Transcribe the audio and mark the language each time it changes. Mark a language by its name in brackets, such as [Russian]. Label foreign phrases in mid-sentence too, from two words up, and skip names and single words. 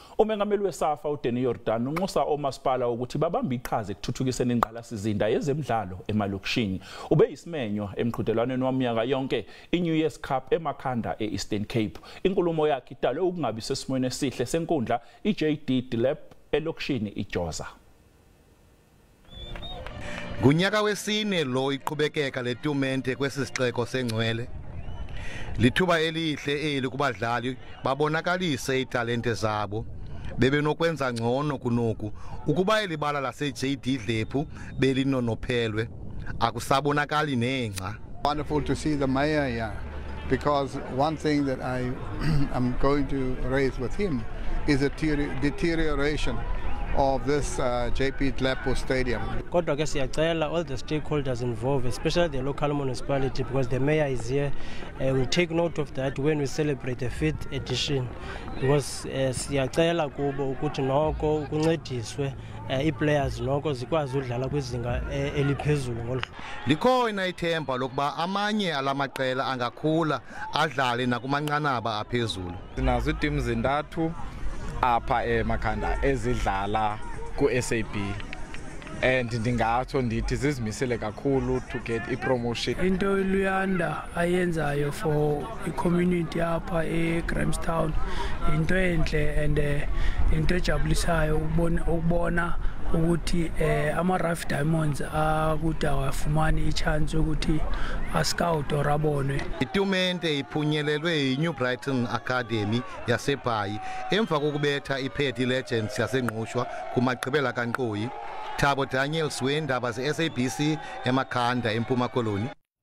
[Zulu] Umengameli weSAFA uDanny Jordaan unxusa omasipala ukuthi babambe iqhaza ekuthuthukiseni ingqalasizinda yezemidlalo emalokishini. Ubeyisimenywa emqhudelwaneni waminyaka yonke iNew Cup eMakhanda eEastern Cape. Inkulumo yakhe idalwe ukungabi sesimweni esihle senkundla DLEP elokishini iJoza. [Xhosa] Ngunyaka wesine lo iqhubekeka letumente kwesisixeko sengcwele. Lithuba elihle eli kubadlali babonakalise italente zabo bebenokwenza ngcono kunoku ukuba elibala laseDLEP belinonophelwe akusabonakali nengca. [English] Wonderful to see the mayor here, because one thing that I am going to raise with him is a deterioration of this DLEP stadium. [Xhosa] Kodwa ke siyacela [English] all the stakeholders involved, especially the local municipality, because the mayor is here, will take note of that when we celebrate the 5th edition, because [Xhosa] siyacela kubo ukuthi noko ukuncediswe i-players noko zikwazi udlala kwizinga eliphezulu ngolu. Likhona ithemba lokuba amanye alamaqela angakhula adlale nakumanqanaba aphezulu. Sinazo iitim zintathu apha eMakhanda ezidlala ku-SAB, and ndingatsho ndithi zizimisele kakhulu [English] to get [Xhosa] i-promotion. Into Luyanda ayenzayo for i-community apha eGrahamstown into enhle and into ejabulisayo ukubona ukuthi ama-Rough Diamonds akude awafumani i-chance ukuthi ascout or abonwe. Itumente iphunyelelwe yiNew Brighton Academy yaseBhayi emva kokubetha iPetty Legends yasengqushwa kumagqibela kankqoyi. Thabo Daniels weindaba ze-SABC eMakhanda eMpuma Koloni.